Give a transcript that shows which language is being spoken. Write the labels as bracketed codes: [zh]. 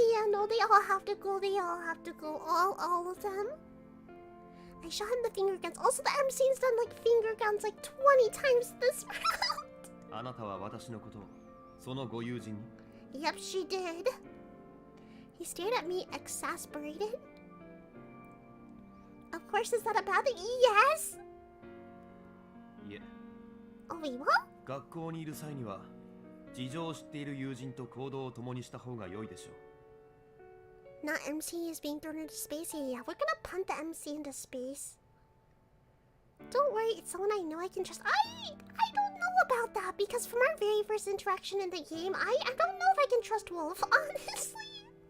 [en] I know they all have to go. They all have to go. All of them. I shot him the finger guns. Also, the MC's done like finger guns like 20 times this round. [ja] あなたは私のことをそのご友人に [en] Yep, she did. He stared at me, exasperated. Of course, is that a bad thing? Yes! [ja] いえ [en] Oh, wait, what? [ja] 学校にいる際には事情を知っている友人と行動を共にした方が良いでしょう [en] Not MC is being thrown into space. Yeah, we're gonna punt the MC into space. Don't worry, it's someone I know I can trust. I don't know about that because from our very first interaction in the game, I don't know if I can trust Wolf, honestly.